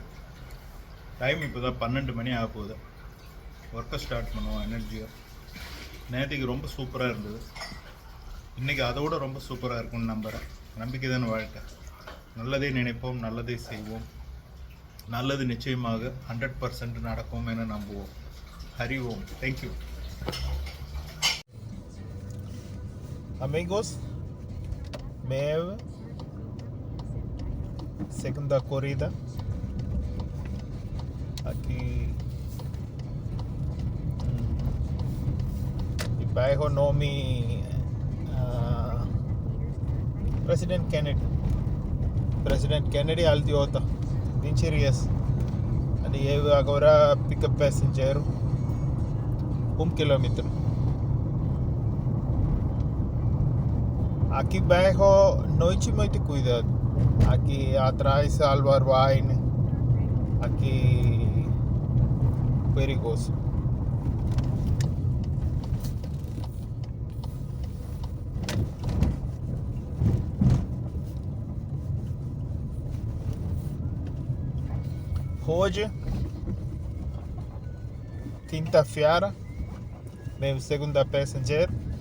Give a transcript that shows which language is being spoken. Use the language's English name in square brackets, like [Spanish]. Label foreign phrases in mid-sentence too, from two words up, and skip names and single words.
[Tamil] டைம் இப்போ தான் 12 மணி ஆக போகுது. [English] work start [Tamil] பண்ணுவோம் எனர்ஜியாக. நேற்றுக்கு ரொம்ப சூப்பராக இருந்தது. இன்றைக்கி அதை விட ரொம்ப சூப்பராக இருக்கும்னு நம்புகிறேன். நம்பிக்கை தானே வாழ்க்கை. நல்லதே நினைப்போம், நல்லதே செய்வோம். நல்லது நிச்சயமாக 100% நடக்கும் என நம்புவோம். ஹரி ஓம். தேங்க்யூ. [Portuguese] Amigos, meu segunda corrida aqui e bairro nome President Kennedy Aldiota 20 dias. E eu agora [English] pick up passenger [Portuguese] 1 quilômetro. Aqui bairro noite muito cuidado. Aqui atrás Álvaro Wine. Aqui perigoso. Hoje, quinta-feira, meu segunda passenger,